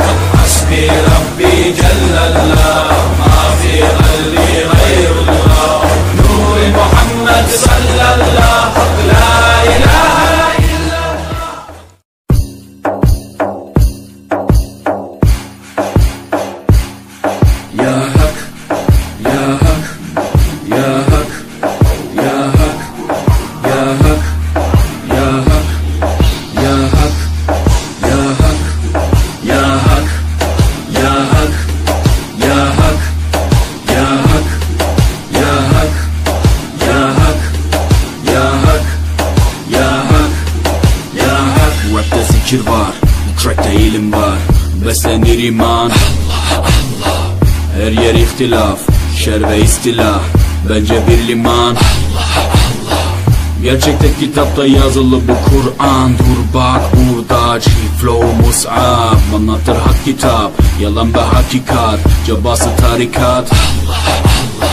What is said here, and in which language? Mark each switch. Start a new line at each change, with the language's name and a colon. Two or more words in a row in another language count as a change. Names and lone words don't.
Arabic: حسبي ربي جل الله، ما في قلبي غير الله، نور محمد صلى الله، لا إله إلا الله.
Turkish: Ya Hak, Ya Hak, Ya Hak, Ya Hak, Ya Hak, Ya Hak, Ya Hak, Ya Hak, Ya Hak, Ya Hak, Ya Hak, Ya Hak, Ya Hak, Ya Hak, Ya Hak, Ya Hak, Ya Hak. Rapte zikir var, bu trackte ilim var, beslenir iman Allah. Her yer ihtilaf, şer ve istilah, bence bir liman Allah. Gerçekte kitapta yazılı bu Kur'an, dur bak burada flow mus'ab, anlatır hak kitap, yalan ve hakikat, cabası tarikat Allah.